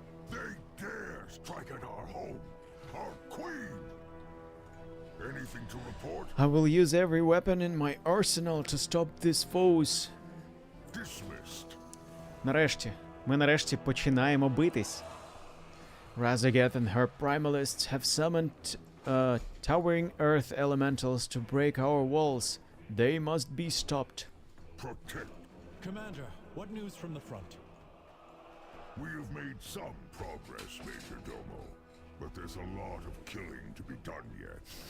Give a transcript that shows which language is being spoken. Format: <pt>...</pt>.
<en>They dare strike at our home, our queen. Anything to report? I will use every weapon in my arsenal to stop these foes. Dismissed.</en> <uk>Нарешті. Ми нарешті починаємо битись.</uk> <en>Razagath and her primalists have summoned towering earth elementals to break our walls. They must be stopped. Protect. Commander, what news from the front? We have made some progress, Major Domo, but there's a lot of killing to be done yet.</en>